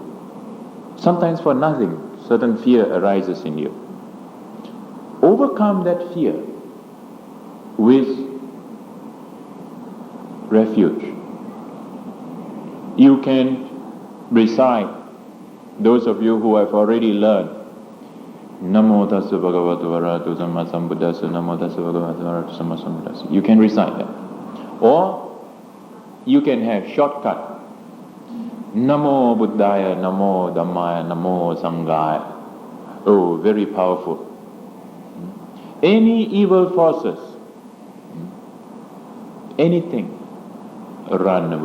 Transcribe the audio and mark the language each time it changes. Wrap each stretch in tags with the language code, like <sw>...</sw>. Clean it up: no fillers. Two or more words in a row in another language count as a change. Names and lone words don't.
<en>Sometimes for nothing, certain fear arises in you. Overcome that fear with refuge. You can recite, those of you who have already learned,</en> <pi>Namo Tassa Bhagavato Arahato Samma Sambuddhassa, Namo Tassa Bhagavato Arahato Samma Sambuddhassa.</pi> <en>You can recite that. Or you can have shortcut.</en> <pi>Namo Buddhaya, Namo Dhammaya, Namo Sanghaya.</pi> <en>Oh, very powerful. Any evil forces, anything, run away.</en>